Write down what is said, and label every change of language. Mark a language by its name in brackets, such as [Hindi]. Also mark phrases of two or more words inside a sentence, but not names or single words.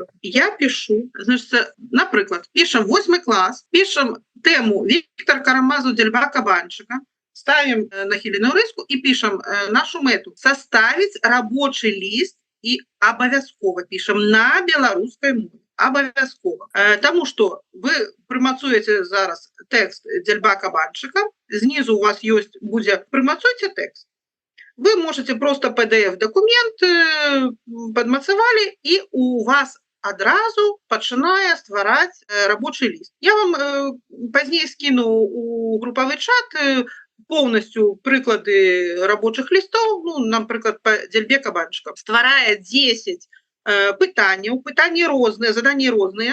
[Belarusian] Я пішу, значыць, напрыклад, пішам 8 клас, пішам тэму Віктор Карамазаў дзяльба кабанчыка, ставім нахіленую рыску і пішам нашу мэту. Составіць рабочы ліст і абавязкова пішам на беларускай мове. Абавязкова. Таму што вы прымацуеце зараз тэкст дзяльба кабанчыка, знізу у вас будзе прымацуйце тэкст. [Russian] Вы можете просто PDF-документ [Belarusian] падмацавалі, і у вас адразу пачынае ствараць рабочы ліст. Я вам пазней скіну у групавы чат поўнасцю прыклады рабочых лістоў, напрыклад, па дзяльбе кабанчыка. Стварае 10 пытанняў, пытанні розныя, заданні розныя.